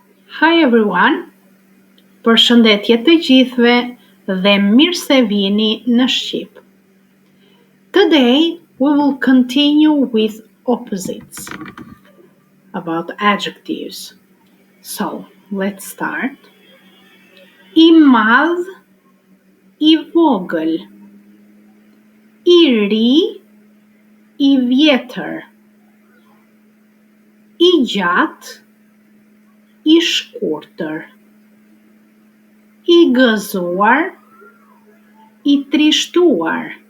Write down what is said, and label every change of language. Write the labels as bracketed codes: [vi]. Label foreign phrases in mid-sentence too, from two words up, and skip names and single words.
[en] Hi everyone, [sq] përshëndetje të gjithëve dhe mirë se vini në Shqip. [en] Today we will continue with opposites, about adjectives. So, let's start. [sq] I madh, I vogël. I ri, I vjetër. I gjatë, I shkurtër. I gëzuar, I trishtuar.